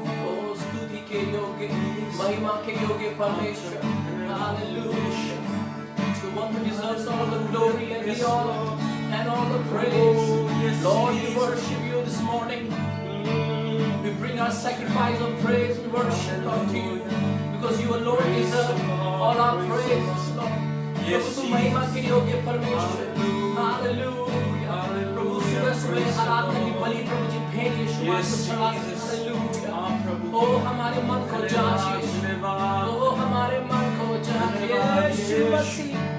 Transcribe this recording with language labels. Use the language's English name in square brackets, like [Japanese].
[Hindi] ओ स्तुति के योग्य, महिमा के योग्य परमेश्वर, hallelujah. [English] The one who deserves all the glory and the honor and all the praise. Lord, we worship you this morning. We bring our sacrifice of praise and worship, Lord, to you, because you alone deserve all our praises, Lord. [Hindi] प्रभु तू महिमा के योग्य परमेश्वर, hallelujah. प्रभु सुबह सुबह आराधना की बलि प्रभु जी भेंट यीशु मसीह को चढ़ा, हालेलुया। ओ हमारे मन को जांचिए, ओ हमारे मन को जांचिए यीशु मसीह।